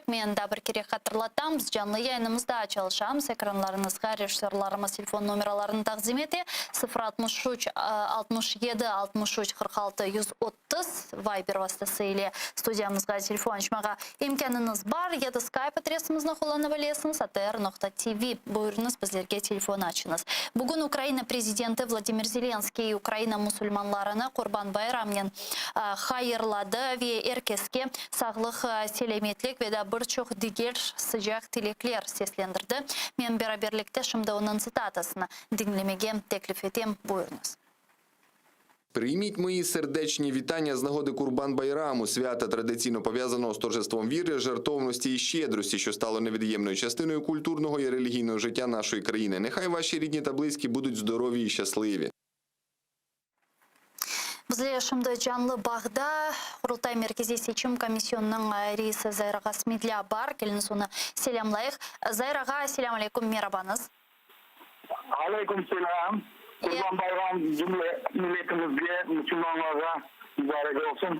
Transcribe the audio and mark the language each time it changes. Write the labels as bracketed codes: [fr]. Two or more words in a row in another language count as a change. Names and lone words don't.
[crh] Ben de bir kere hatırlatam. Biz canlı yayınımızda çalışamız. Ekranlarınızga rejissörlarımız telefon numaralarını takdim eti. 063 67 63 46 130 Viber vasıtasıyla stüdyamızga telefon açmağa imkanınız var. Ya da Skype adresimizni kullanabilirsiniz. atr.tv. Buyurunuz, bizlerge telefon açınız. Bugün Ukrayna Prezidenti Vladimir Zelenskiy Ukrayna musulmanlarına Kurban Bayramı'nın hayırladı ve herkeske sağlık, selametlik ve de birçok diğer sıcak dilekler seslendirdi. Ben beraberlikte şimdi onun sitatasını dinlemeye teklif edeyim. Buyurunuz. [uk] Прийміть мої сердечні вітання з нагоди Курбан-Байраму, свята традиційно пов'язаного з торжеством віри, жертовності і щедрості, що стало невід'ємною частиною культурного і релігійного життя нашої країни. Нехай ваші рідні та близькі будуть здорові і щасливі. [crh] Bizle şimdi canlı bağda Kurultay Merkezi Seçim Komisyonu'nun reisi Zahir Ağa Smedlia var. Geliniz onu selamlayıq. Zahir Ağa, selamun aleyküm, merhabanız. Aleyküm selam. Kurban Bayram cümle milletimizge, Müslümanlara mübarek olsun.